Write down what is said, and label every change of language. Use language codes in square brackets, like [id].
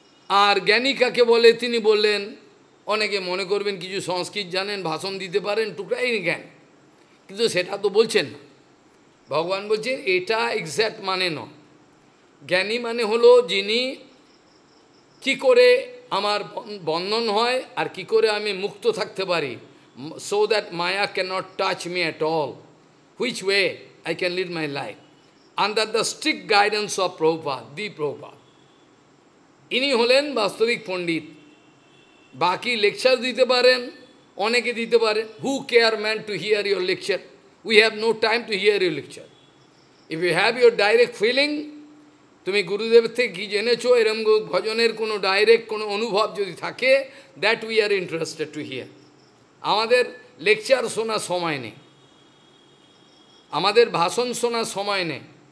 [bn] আর জ্ঞানী কাকে বলে তিনি বললেন, অনেকে মনে করবেন কিছু সংস্কৃত জানেন, ভাষণ দিতে পারেন, টুকরাই জ্ঞান, কিন্তু সেটা তো বলছেন না। ভগবান বলছেন এটা এক্স্যাক্ট মানে নয়। জ্ঞানী মানে হলো যিনি কি করে আমার বন্ধন হয় আর কি করে আমি মুক্ত থাকতে পারি, [en] so that Maya cannot touch me at all, which way I can lead my life under the strict guidance of Prabhupada, the Prabhupada. [bn] ইনি হলেন বাস্তবিক পণ্ডিত। বাকি লেকচার দিতে পারেন, অনেকে দিতে পারেন, [en] who care man to hear your lecture? We have no time to hear your lecture. If you have your direct feeling, [bn] তুমি গুরুদেবের থেকে কী জেনেছো এরম ভজনের কোনো ডাইরেক্ট কোনো অনুভব যদি থাকে, [en] That we are interested to hear. [bn] আমাদের লেকচার শোনার সময় নেই, আমাদের ভাষণ শোনার সময় নেই।